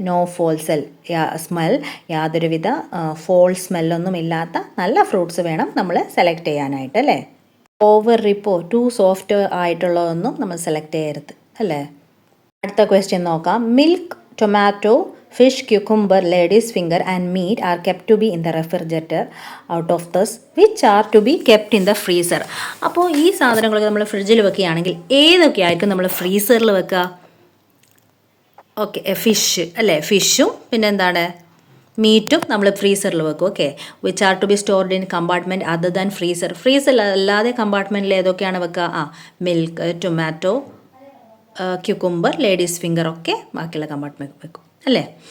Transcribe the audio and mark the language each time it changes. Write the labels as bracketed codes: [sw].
[en] no smell, [ml] യാതൊരുവിധ fall സ്മെല്ലൊന്നും ഇല്ലാത്ത നല്ല ഫ്രൂട്ട്സ് വേണം നമ്മൾ സെലക്ട് ചെയ്യാനായിട്ട് അല്ലേ. [en] over ripe, too soft [ml] ആയിട്ടുള്ളതൊന്നും നമ്മൾ സെലക്ട് ചെയ്യരുത് അല്ലേ. അടുത്ത ക്വസ്റ്റ്യൻ നോക്കാം. Milk, tomato, [en] fish, cucumber, lady's finger and meat are kept to be in the refrigerator. Out of this, which are to be kept in the freezer. [ml] അപ്പോൾ ഈ സാധനങ്ങളൊക്കെ നമ്മൾ ഫ്രിഡ്ജിൽ വെക്കുകയാണെങ്കിൽ ഏതൊക്കെ ആയിരിക്കും നമ്മൾ ഫ്രീസറിൽ വെക്കുക? ഓക്കെ, ഫിഷ് അല്ലേ, ഫിഷും പിന്നെ എന്താണ്, മീറ്റും നമ്മൾ ഫ്രീസറിൽ വെക്കും. [en] Okay, which are to be stored in compartment other than freezer. [ml] Freezer അല്ലാതെ കമ്പാർട്ട്മെൻറ്റിൽ ഏതൊക്കെയാണ് വെക്കുക? Milk, tomato, cucumber, ladies finger ഒക്കെ ബാക്കിയുള്ള കമ്പാർട്ട്മെൻറ്റ് വെക്കും അല്ലേ.